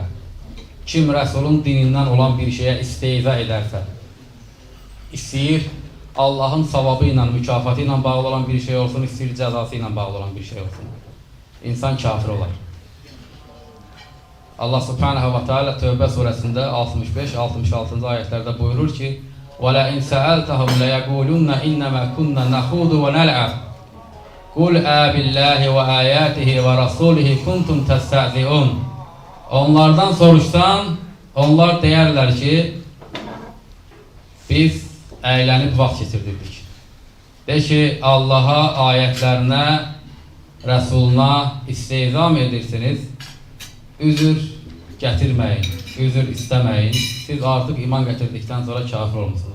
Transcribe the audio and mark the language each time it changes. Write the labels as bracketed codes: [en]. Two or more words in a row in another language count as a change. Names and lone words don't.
[az] Kim Rəsulun dinindən olan bir şeyə isteyizə edərsə, istəyir Allahın savabı ilə, mükafatı ilə bağlı olan bir şey olsun, istəyir cəzası ilə bağlı olan bir şey olsun. İnsan kafir olar. [ar] الله سبحانه وتعالى [az] Tövbə surəsində 65-66-cı ayətlərdə buyurur ki, [ar] وَلَئِنْ سَأَلْتَهُمْ لَيَقُولُنَّ إِنَّمَا كُنَّا نَخُوضُ وَنَلْعَبُ قُلْ آبِاللّٰهِ وَآيَاتِهِ وَرَسُولِهِ كُنْتُمْ تَسْتَهْزِئُونَ. [az] Onlardan soruşsan, onlar deyərlər ki, biz əylənib vaxt keçirdirdik. De ki, Allaha, ayətlərinə, Rəsuluna istehzam edirsiniz, üzr gətirməyin, üzr istəməyin, siz artıq iman gətirdikdən sonra kafir olmuşsunuz.